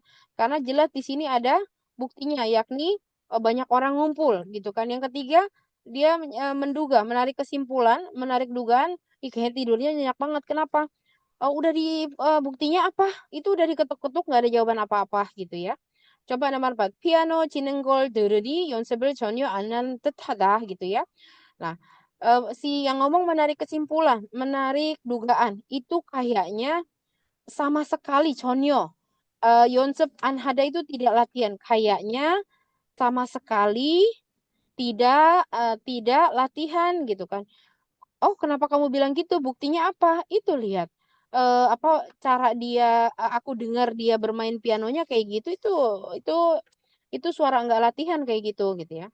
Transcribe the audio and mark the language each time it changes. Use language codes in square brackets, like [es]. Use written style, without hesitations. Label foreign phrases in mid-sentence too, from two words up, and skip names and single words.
[id] Karena jelas di sini ada buktinya, yakni banyak orang ngumpul gitu kan. Yang ketiga, dia menduga, menarik kesimpulan, menarik dugaan, ih kayak tidurnya nyenyak banget. Kenapa? Udah di buktinya apa? Itu udah diketuk-ketuk nggak ada jawaban apa-apa gitu ya. coba nomor 4. [ko] 피아노 치는 걸 들으니 연습을 전혀 안 한 듯하다 [id] gitu ya. Nah, si yang ngomong menarik kesimpulan, menarik dugaan. Itu kayaknya sama sekali 전혀. [ko] 연습 안 하다 [id] itu tidak latihan. Kayaknya sama sekali tidak latihan gitu kan. Oh, kenapa kamu bilang gitu? Buktinya apa? Itu lihat. Apa cara dia aku dengar dia bermain pianonya kayak gitu itu suara enggak latihan kayak gitu ya.